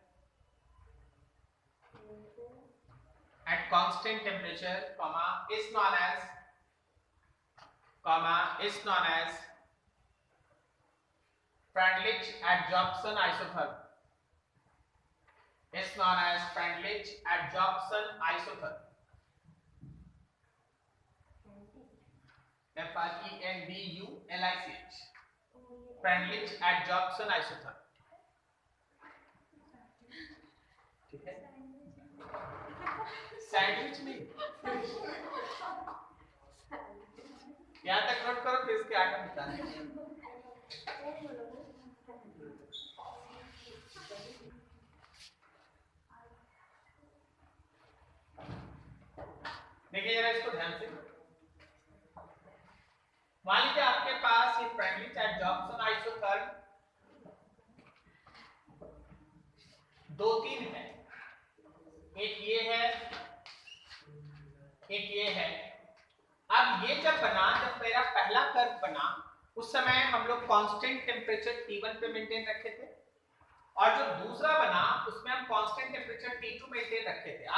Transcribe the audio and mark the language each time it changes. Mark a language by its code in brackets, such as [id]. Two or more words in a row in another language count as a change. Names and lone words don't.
[en] at constant temperature, is known as Freundlich adsorption isotherm, is known as Freundlich adsorption isotherm, Freundlich, Freundlich adsorption isotherm। [hi] ठीक है, सैंडविच नहीं, यहाँ तक नोट करो, फिर इसके आगे बताने। देखिए जरा इसको ध्यान से, मान लीजिए आपके पास ये [en] Freundlich adsorption isotherm [hi] 2-3 है, एक ये है, एक ये है। अब ये जब बना, जब मेरा पहला कर्व बना, उस समय हम लोग [en] constant temperature T1 [hi] पे मेंटेन रखे थे, और जो दूसरा बना उसमें हम [en] constant temperature T2 [hi] मेंटेन रखे थे।